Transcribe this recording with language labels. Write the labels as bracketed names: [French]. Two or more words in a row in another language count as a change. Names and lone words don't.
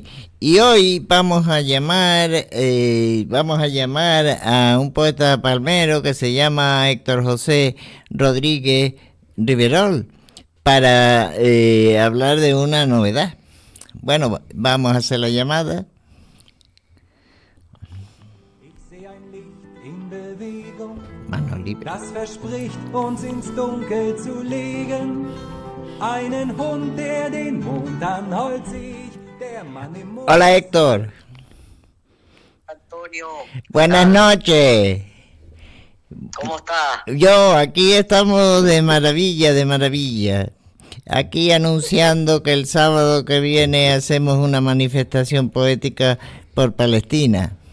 [Spanish] Y hoy vamos a llamar a un poeta palmero que se llama Héctor José Rodríguez Riverol para hablar de una novedad. Bueno, vamos a hacer la llamada. Mano libre. [German] Das verspricht uns ins Dunkel zu legen. Einen Hund, der den Mond anheult sich. Der Mann im Mond. [Spanish] Hola, Héctor. Antonio. Buenas noches. ¿Cómo está? Yo, aquí estamos de maravilla, de maravilla. Aquí anunciando que el sábado que viene hacemos una manifestación poética por Palestina.